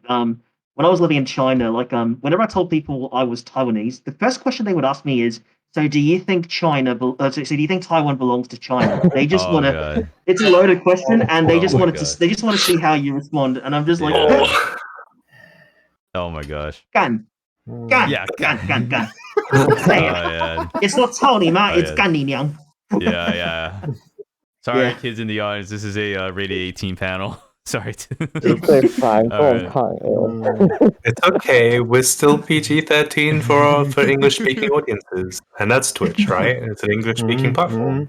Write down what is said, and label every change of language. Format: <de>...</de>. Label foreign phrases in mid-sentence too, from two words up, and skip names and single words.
<en>When I was living in China, whenever I told people I was Taiwanese, the first question they would ask me is, "So, do you think so do you think Taiwan belongs to China?" They just Oh, want to. God. It's a loaded question, and they Oh just my wanted God. to. They just want to see how you respond, and I'm just like, Yeah. Oh, my gosh.</en> <zh>"Gan, Mm. gan,</zh> <en>Yeah,</en> <zh>干，干，干."</zh> <en>Oh, Say it. yeah. It's not Tony, mate. Oh, It's yeah.</en> <zh>干你娘.</zh> <en>Yeah. Sorry, Yeah. kids in the audience. This is a rated 18 panel. Sorry. Just say fine, All go right. on, It's okay. We're still PG-13 for English-speaking audiences, and that's Twitch, right? It's an English-speaking platform.</en>